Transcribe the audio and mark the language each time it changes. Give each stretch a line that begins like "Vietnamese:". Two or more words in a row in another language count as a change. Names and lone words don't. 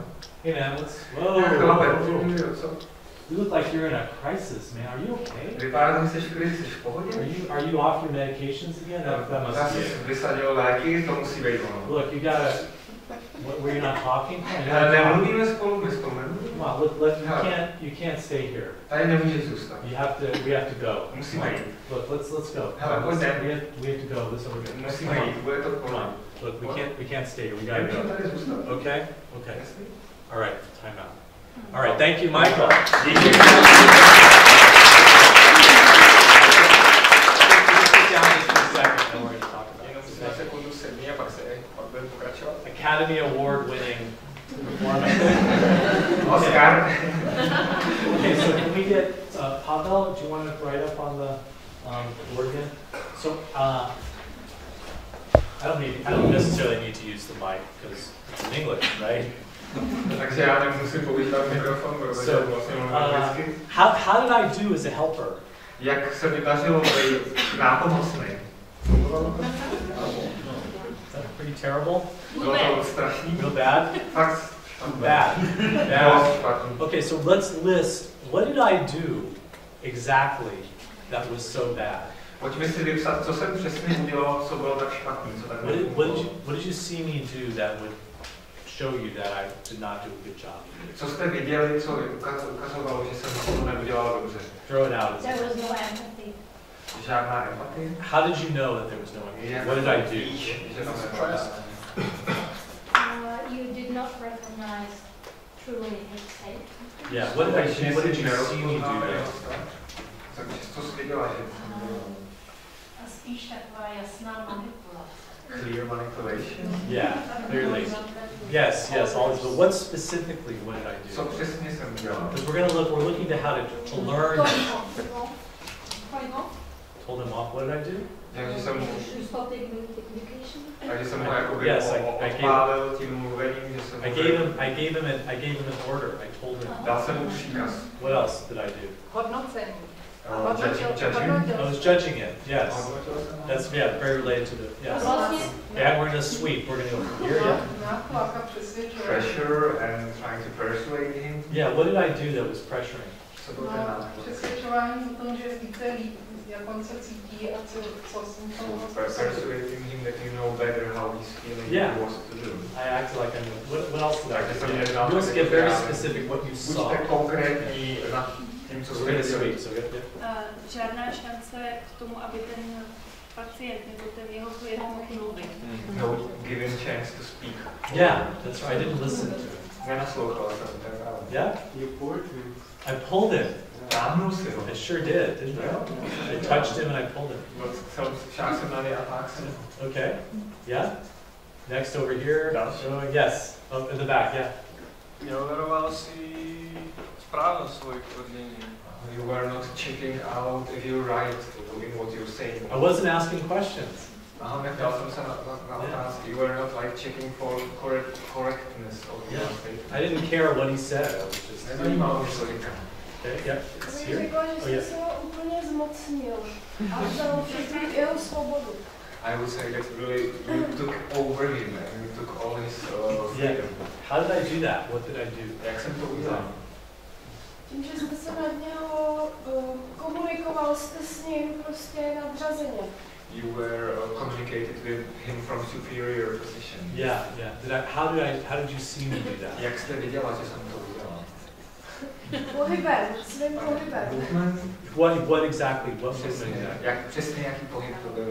English: Hey, man. Whoa.
Czech: Co?
English: You look like you're in a crisis, man. Are you okay?
Czech: Vypadá, že jsi v krizi, jsi v pohodě?
English: Are you off your medications again? That must be it.
Czech: Vysadil léky, to musí být ono.
English: Look, you gotta. Were you not talking?
Czech: Nemluvíme spolu, my spolu nemluvíme.
English: Come on, you can't stay here.
Czech: Tady nemůžeš zůstat.
English: We have to go.
Czech: Musíme jít.
English: Look, let's go.
Czech: Hele, pojď jdem.
English: We have to go. This over here.
Czech: Musíme jít, bude to
English: Come on. Look, we can't stay here. We gotta go. Okay? Okay. All right. Time out. All right. Thank you, Michael. Academy Award-winning performance. Oscar. Okay, so can we get Pavel? Do you want to write up on the board again? So I don't necessarily need to use the mic because it's in English, right?
Czech: Takže já nemusím používat mikrofon, protože vlastně mluvím anglicky.
English: How did I do as a helper?
Czech: Jak se mi dařilo být nápomocný?
English: Is that pretty terrible?
Czech: Bylo to strašný.
English: Real bad?
Czech: Fakt
English: bad. Okay, so let's list, what did I do exactly that was so bad?
Czech: Pojďme si vypsat, co jsem přesně udělal, co bylo tak špatný, co tak
English: what did you see me do that would show you that I did not do a good job?
Czech: Co jste viděli, co ukazovalo, že jsem to neudělal dobře?
English: Throw it out. There was no empathy.
Czech: Žádná empatie.
English: How did you know that there was no empathy? What did I do? You did not recognize truly his state. Yeah, what did you see me do there?
Czech: Co jsi viděla, že? Spíš taková jasná manipulace.
English: Clear manipulation? Yeah, clearly. Yes, always. But what specifically, what did I do?
Czech: Co přesně jsem udělal?
English: Because we're looking to how to learn. Told him off. What did I do?
Czech: Takže jsem ho
English: Yes,
Czech: odpálil tím mluvením, že jsem
English: I gave him an order. I told him.
Czech: Dal jsem mu příkaz.
English: What else did I do?
Czech: Hodnocení.
English: I was judging it. Yes. That's very related to the yes. Yeah, we're gonna sweep. We're gonna go from here. Yeah. Pressure and trying to persuade him. Yeah. What did I do that was pressuring?
Czech: Přesvědčování o tom, že víte líp, jak on se cítí a co s ním
English: persuading him that you know better how he's feeling. Yeah. What to do. I acted like I knew. What else did I do? You Let's get very specific. What you saw.
Czech: Buďte konkrétní na tím, co jste viděli. Žádná šance k tomu, aby ten pacient nebo ten jeho klient mohl mluvit.
English: No given chance to speak. Yeah, that's right. I didn't listen to him.
Czech: Nenaslouchal jsem ten rád.
English: Yeah? You pulled him. I pulled him.
Czech: Táhnul si ho.
English: I sure did, didn't I? I touched him and I pulled him.
Czech: Šáhl jsem na něj a tak jsem.
English: Okay. Yeah? Next over here. Yes, up in the back, yeah.
Slovak: Neoveroval si správnost svojich tvrdění.
English: You were not checking out if you're right in what you're saying. I wasn't asking questions.
Czech: Aha, neptal jsem se na otázky.
English: You were not like checking for correctness of your statement. I didn't care what he said. I was just.
Czech: Nezajímalo mě, co říká.
English: Okay, yeah, it's here.
Czech: Řekla, že jsi se ho úplně zmocnil a vzal všechnu jeho svobodu.
English: I would say that really you took over him and you took all his freedom. How did I do that? What did I do?
Czech: Jak jsem to udělal? Tím, že jste se nad něho komunikoval jste s ním prostě nadřazeně.
English: You were communicated with him from superior position. Yeah. How did you see me do that?
Czech: Jak jste viděla, že jsem to udělal? Pohybem, svým pohybem.
English: Movement? What exactly? What
Czech: Přesně,
English: movement?
Czech: přesně jaký pohyb to byl?